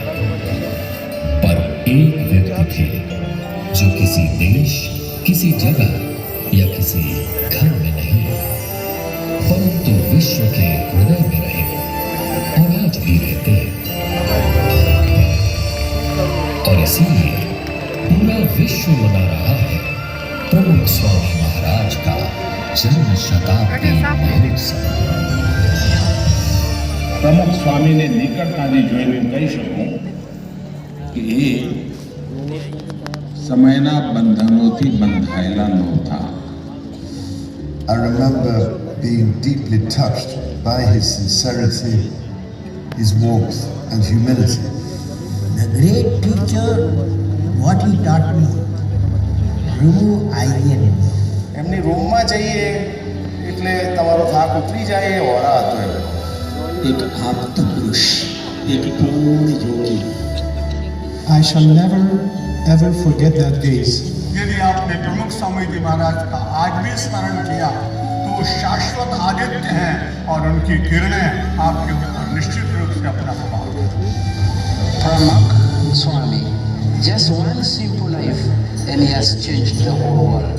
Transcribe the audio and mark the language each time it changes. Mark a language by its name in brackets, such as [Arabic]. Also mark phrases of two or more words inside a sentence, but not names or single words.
[Hindi] पर एक व्यक्ति थे जो किसी देश, किसी जगह या किसी घर में नहीं, परंतु विश्व के हृदय में रहे और आज भी रहते हैं। और इसीलिए पूरा विश्व मना रहा है प्रमुख स्वामी महाराज का जन्म शताब्दी महोत्सव। [Gujarati] પ્રમુખ સ્વામીને નિકટતાથી જોઈને કહી શકું કે એ સમયના બંધનોથી બંધાયેલા નહોતા. [English] I remember being deeply touched by his sincerity, his warmth and humility. The great teacher, what he taught me, remove idealism. [Gujarati] એમની રૂમમાં જઈએ એટલે તમારો થાક ઉતરી જાય એ હોરા હતો એમનો. એક આપ્ત પુરુષ, એક પૂર્ણ યોગી. [English] I shall never ever forget that days. [Hindi] यदि आपने प्रमुख स्वामी जी महाराज का आज भी स्मरण किया तो वो शाश्वत आदित्य हैं और उनकी किरणें आपके ऊपर निश्चित रूप से अपना प्रभाव करेंगी. [English] Pramukh Swami, just one simple life and he has changed the whole world.